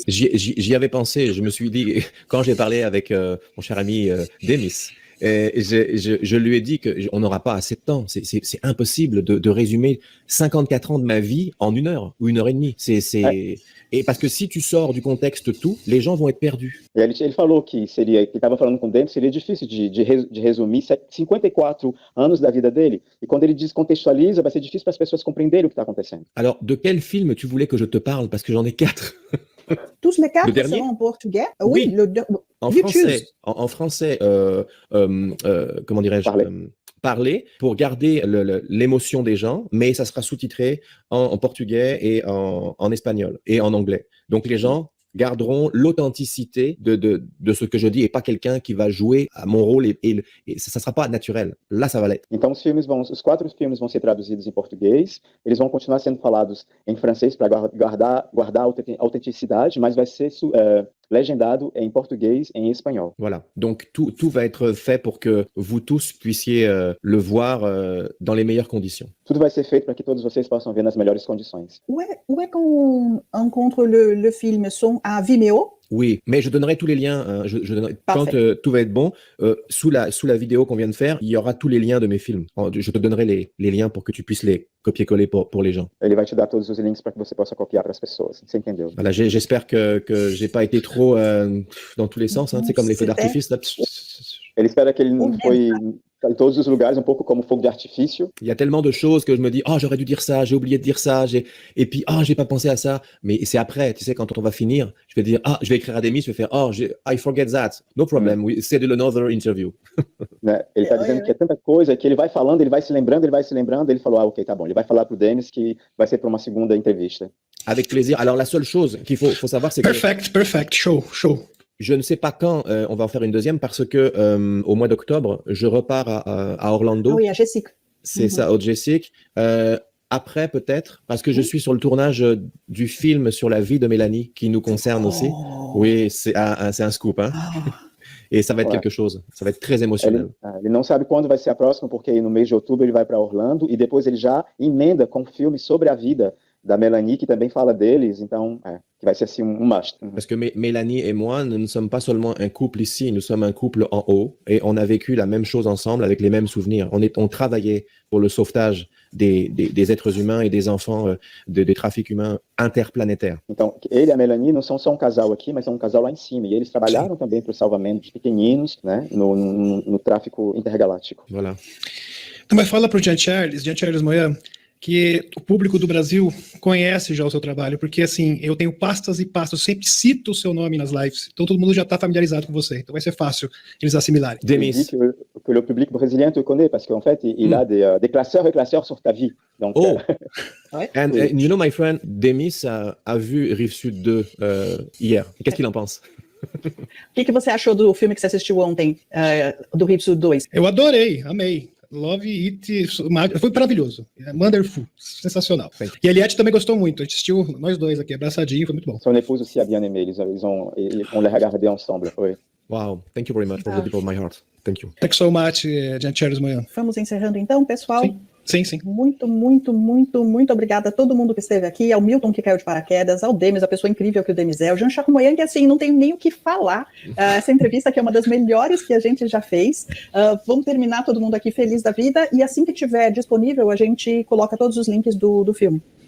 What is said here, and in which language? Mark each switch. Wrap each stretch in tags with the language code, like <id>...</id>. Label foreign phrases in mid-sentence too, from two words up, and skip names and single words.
<fr>J'y avais pensé, je me suis dit, quand j'ai parlé avec mon cher ami Demis, je lui ai dit qu'on n'aura pas assez de temps. C'est impossible de résumer 54 ans de ma vie en 1 heure ou 1h30. Et parce que si tu sors du contexte tout, les gens vont être perdus.</fr> <pt>E ele falou que estava falando com o Denis, seria difícil de resumir 54 anos da vida dele. E quando ele descontextualiza, vai ser difícil para as pessoas compreenderem o que está acontecendo.</pt> <fr>Alors, de quel film tu voulais que je te parle? Parce que j'en ai 4. Tous les quatre dernier? seront en portugais? Oui. En</fr> <en>You</en> <fr>français,</fr> <en>choose.</en> <fr>en français, comment dirais-je, Parler. parler pour garder l'émotion des gens, mais ça sera sous-titré en portugais et en espagnol et en anglais. Donc les gens garderont l'authenticité de ce que je dis et pas quelqu'un qui va jouer à mon rôle et ça sera pas naturel. Là, ça va l'être.</fr> <pt>Então, os 4 filmes vão ser traduzidos em português, eles vão continuar sendo falados em francês para guardar a autenticidade, mas vai ser legendado em português e em espanhol.</pt> <fr>Voilà. Donc tout va être fait pour que vous tous puissiez le voir dans les meilleures conditions.</fr> <pt>Tudo vai ser feito para que todos vocês possam ver nas melhores condições.</pt> <fr>Où est qu'on rencontre le film? Sont à Vimeo? Oui, mais je donnerai tous les liens. Je donnerai, quand tout va être bon, sous la vidéo qu'on vient de faire, il y aura tous les liens de mes films. Je te donnerai les liens pour que tu puisses les copier-coller pour les gens.</fr> <pt>Ele vai te dar todos os links para que você possa copiar para as pessoas. Você entendeu?</pt> <fr>Voilà, j'espère que j'ai pas été trop dans tous les sens. Hein. C'est comme les feux d'artifice. Là.</fr> <pt>Ele espera que ele não foi em todos os lugares, um pouco como fogo de artifício.</pt> <fr>Il y a tellement de choses que je me dis, oh, j'aurais dû dire ça, j'ai oublié de dire ça, et puis, oh, j'ai pas pensé à ça. Mais c'est après, tu sais, quand on va finir, je vais dire, je vais écrire à Demis, je vais faire,</fr> <en>I forget that. No problem, we schedule another interview.</en> <pt>Né? Ele está dizendo que é tanta coisa que ele vai falando, ele vai se lembrando, ele falou, ok, tá bom. Ele vai falar pro Demis que vai ser para uma segunda entrevista.</pt> <fr>Avec plaisir. Alors, la seule chose qu'il faut savoir, c'est que...</fr> <en>Perfect, show.</en> <fr>Je ne sais pas quand on va en faire une deuxième parce que au mois d'octobre, je repars à Orlando. Ah oui, à Jessic. C'est ça, au Jessic. Après, peut-être, parce que je suis sur le tournage du film sur la vie de Mélanie qui nous concerne aussi. Oui, c'est un scoop, hein. Et ça va être quelque chose. Ça va être très émotionnel.</fr> <pt>Ele não sabe quando vai ser a próxima, porque no mês de outubro ele vai para Orlando e depois ele já emenda com um filme sobre a vida da Mélanie, qui também fala deles, então,</pt> <fr>qui va être</fr> <pt>assim must.</pt> <fr>Parce que Mélanie et moi, nous ne sommes pas seulement un couple ici, nous sommes un couple en haut, et on a vécu la même chose ensemble avec les mêmes souvenirs. On travaillait pour le sauvetage des êtres humains et des enfants des trafics humains interplanétaires.</fr> <pt>Então, ele e a Mélanie não são só um casal aqui, mas são um casal lá em cima, e eles trabalharam também para o salvamento de pequeninos, né, no tráfico intergaláctico.</pt> <fr>Voilà.</fr> <pt>Então, mas fala pro Jean Charles Moyan, que o público do Brasil conhece já o seu trabalho, porque assim, eu tenho pastas e pastas, eu sempre cito o seu nome nas lives, então todo mundo já está familiarizado com você, então vai ser fácil eles assimilarem. Demis.</pt> <fr>Que le public brésilien te connaît, parce qu'en fait, il a des classeurs et classeurs sur ta vie. Donc,</fr> <en>and you know, my friend,</en> <fr>Demis a vu Rive Sud 2 hier. Qu'est-ce qu'il en pense?</fr> <pt>O que você achou do filme que você assistiu ontem, do Rive Sud 2? Eu adorei, amei.</pt> <en>Love It,</en> <pt>foi maravilhoso, wonderful, sensacional. E a Eliette também gostou muito, a gente assistiu nós dois aqui, abraçadinho, foi muito bom.</pt> <fr>Son épouse aussi a bien aimé, on les regardé ensemble. Oui.</fr> <en>Wow, thank you very much from the deep of my heart. Thank you. Thank you so much, Jean Charles Moyan.</en> <pt>Vamos encerrando então, pessoal? Sim. Muito obrigada a todo mundo que esteve aqui, ao Milton que caiu de paraquedas, ao Demis, a pessoa incrível que o Demis é, o Jean Charles Moyan, que assim, não tenho nem o que falar, essa entrevista aqui é uma das melhores que a gente já fez, vamos terminar todo mundo aqui feliz da vida, e assim que tiver disponível, a gente coloca todos os links do filme.</pt>